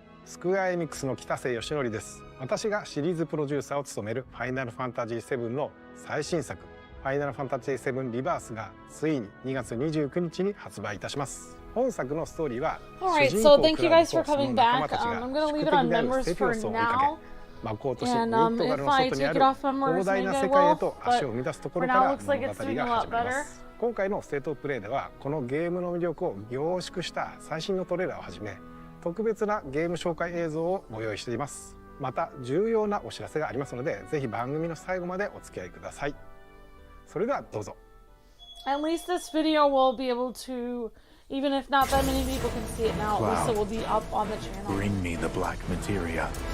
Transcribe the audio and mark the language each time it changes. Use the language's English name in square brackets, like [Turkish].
[Japanese] スクエアエニックスの北瀬義則です。私がシリーズプロデューサーを務めるファイナルファンタジー7の最新作ファイナルファンタジー7リバースがついに2月29日に発売いたします。本作のストーリーは [English] Alright, so thank you guys for coming back. I'm gonna leave it on members for now. And if I take it off members, maybe I will. But for now, it looks like it's doing a lot better. [Japanese] 今回のステートプレイではこのゲームの魅力を凝縮した最新のトレーラーをはじめ特別なゲーム紹介映像をご用意しています。また重要なお知らせがありますので、ぜひ番組の最後までお付き合いください。それではどうぞ。 [English] At least this video will be able to, even if not that many people can see it now, at least it will be up on the channel. Bring me the black materia.